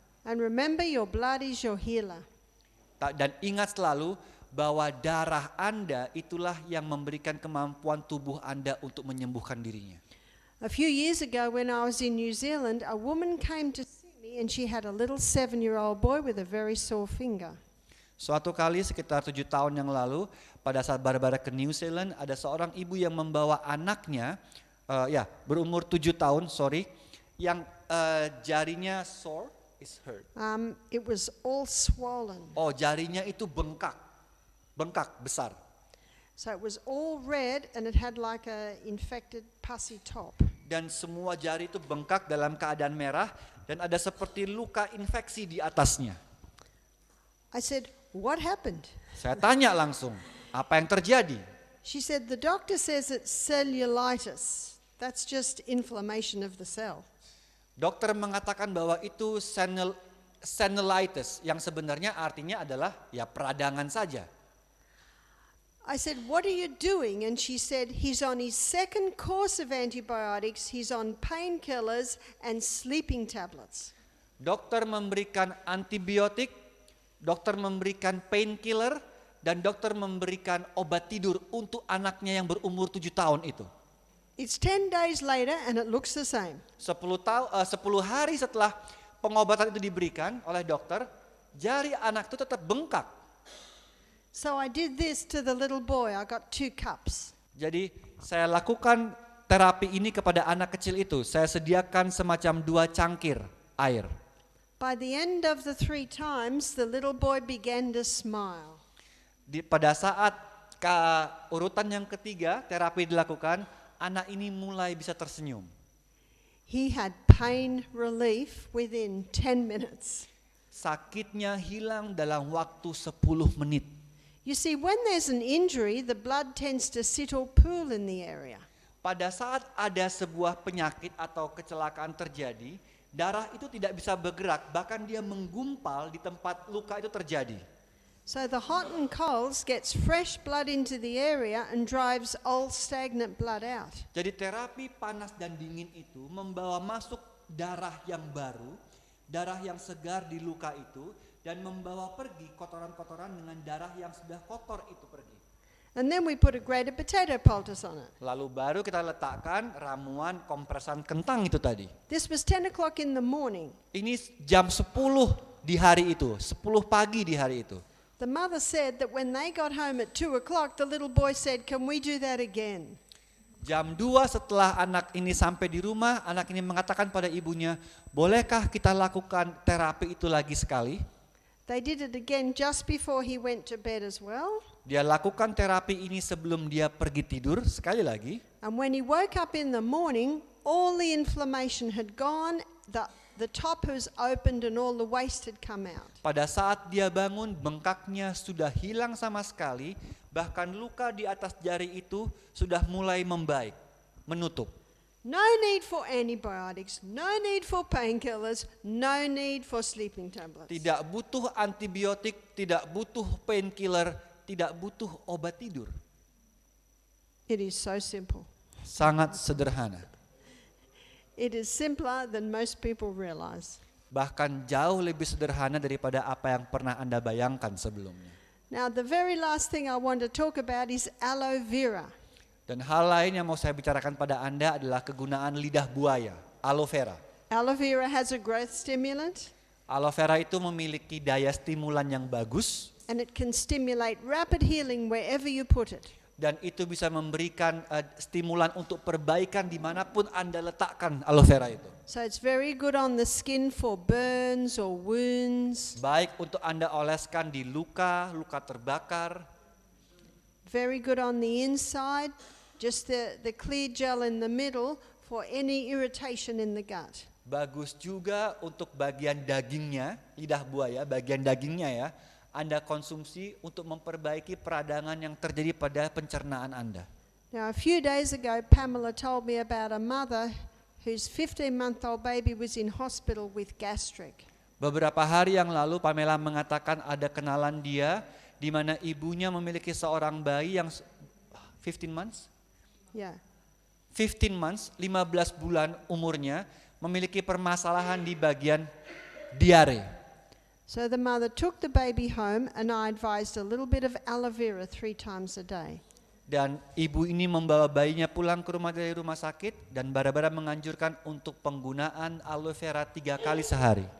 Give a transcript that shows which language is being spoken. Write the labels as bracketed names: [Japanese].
[English] And remember, your blood is your healer. [Indonesian] Dan ingat selalu bahwa darah Anda itulah yang memberikan kemampuan tubuh Anda untuk menyembuhkan dirinya. [English] A few years ago when I was in New Zealand, a woman came to see me and she had a little 7-year-old boy with a very sore finger. [Indonesian] Suatu kali sekitar 7 tahun yang lalu, pada saat Barbara ke New Zealand, ada seorang ibu yang membawa anaknya, berumur 7 tahun, yang jarinya [English] sore, is hurt. It was all swollen. [Indonesian] Oh, jarinya itu bengkak besar. [English] So it was all red and it had like a infected pussy top. [Indonesian] Dan semua jari itu bengkak dalam keadaan merah dan ada seperti luka infeksi di atasnya. [English] I said, "What happened?" [Indonesian] Saya tanya langsung, apa yang terjadi? [English] She said, "The doctor says it's cellulitis. That's just inflammation of the cell." [Indonesian] Dokter mengatakan bahwa itu senilitis yang sebenarnya artinya adalah ya peradangan saja. [English] I said, "What are you doing?" And she said, "He's on his second course of antibiotics. He's on painkillers and sleeping tablets." [Indonesian] Dokter memberikan antibiotik, dokter memberikan painkiller, dan dokter memberikan obat tidur untuk anaknya yang berumur 7 tahun itu. [English] It's 10 days later and it looks the same. [Indonesian] 10 hari setelah pengobatan itu diberikan oleh dokter, jari anak itu tetap bengkak. [English] So I did this to the little boy. I got 2 cups. [Indonesian] Jadi saya lakukan terapi ini kepada anak kecil itu. Saya sediakan semacam 2 cangkir air. [English] By the end of the 3 times, the little boy began to smile. [Indonesian] Pada saat urutan yang ketiga terapi dilakukan, anak ini mulai bisa tersenyum. [English] He had pain relief within 10 minutes. [Indonesian] Sakitnya hilang dalam waktu 10 menit. [English] You see, when there's an injury, the blood tends to sit or pool in the area. [Indonesian] Pada saat ada sebuah penyakit atau kecelakaan terjadi, darah itu tidak bisa bergerak, bahkan dia menggumpal di tempat luka itu terjadi. [English] So the hot and colds gets fresh blood into the area and drives old stagnant blood out. [Indonesian] Jadi terapi panas dan dingin itu membawa masuk darah yang baru, darah yang segar di luka itu, dan membawa pergi kotoran-kotoran dengan darah yang sudah kotor itu pergi. [English] And then we put a grated potato poultice on it. [Indonesian] Lalu baru kita letakkan ramuan kompresan kentang itu tadi. [English] This was 10 o'clock in the morning. [Indonesian] Ini jam 10 di hari itu, 10 pagi di hari itu. [English] The mother said that when they got home at 2 o'clock, the little boy said, "Can we do that again?" [Indonesian] Jam 2 setelah anak ini sampai di rumah, anak ini mengatakan pada ibunya, bolehkah kita lakukan terapi itu lagi sekali? [English] They did it again just before he went to bed as well. [Indonesian] Dia lakukan terapi ini sebelum dia pergi tidur sekali lagi. [English] And when he woke up in the morning, all the inflammation had gone, the top was opened and all the waste had come out. [Indonesian] Pada saat dia bangun, bengkaknya sudah hilang sama sekali, bahkan luka di atas jari itu sudah mulai membaik, menutup. [English] No need for antibiotics, no need for painkillers, no need for sleeping tablets. [Indonesian] Tidak butuh antibiotik, tidak butuh painkiller, tidak butuh obat tidur. [English] It is so simple. [Indonesian] Sangat sederhana. [English] It is simpler than most people realize. [Indonesian] Bahkan jauh lebih sederhana daripada apa yang pernah Anda bayangkan sebelumnya. [English] Now, the very last thing I want to talk about is aloe vera. [Indonesian] Dan hal lain yang mau saya bicarakan pada Anda adalah kegunaan lidah buaya, aloe vera. [English] Aloe vera has a growth stimulant, [Indonesian] Aloe vera itu memiliki daya stimulan yang bagus [English] and it can stimulate rapid healing wherever you put it. [Indonesian] dan itu bisa memberikan stimulan untuk perbaikan dimanapun Anda letakkan aloe vera itu. [English] So it's very good on the skin for burns or wounds. [Indonesian] Baik untuk Anda oleskan di luka terbakar. [English] Very good on the inside, just the clear gel in the middle for any irritation in the gut. [Indonesian] Bagus juga untuk bagian dagingnya, lidah buaya, bagian dagingnya ya, Anda konsumsi untuk memperbaiki peradangan yang terjadi pada pencernaan Anda. [English] Now, a few days ago, Pamela told me about a mother whose 15-month-old baby was in hospital with gastric. [Indonesian] Beberapa hari yang lalu Pamela mengatakan ada kenalan dia di mana ibunya memiliki seorang bayi yang [English] 15 months? Yeah. 15 months, [Indonesian] 15 bulan umurnya, memiliki permasalahan di bagian diare. [English] So the mother took the baby home and I advised a little bit of aloe vera 3 times a day. [Indonesian] Dan ibu ini membawa bayinya pulang ke rumah dari rumah sakit dan Barbara menganjurkan untuk penggunaan aloe vera 3 kali sehari.